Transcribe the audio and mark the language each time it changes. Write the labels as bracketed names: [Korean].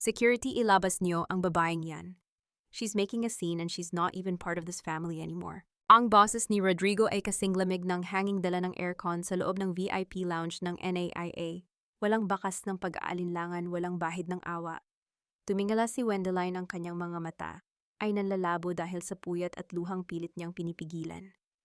[Filipino] Security, ilabas niyo ang babaeng yan. [English] She's making a scene and she's not even part of this family anymore. [Filipino] Ang boses ni Rodrigo ay kasing lamig ng hanging dala ng aircon sa loob ng VIP lounge ng NAIA. Walang bakas ng pag-aalinlangan, walang bahid ng awa. Tumingala si Wendeline, ang kanyang mga mata ay nanlalabo dahil sa puyat at luhang pilit niyang pinipigilan.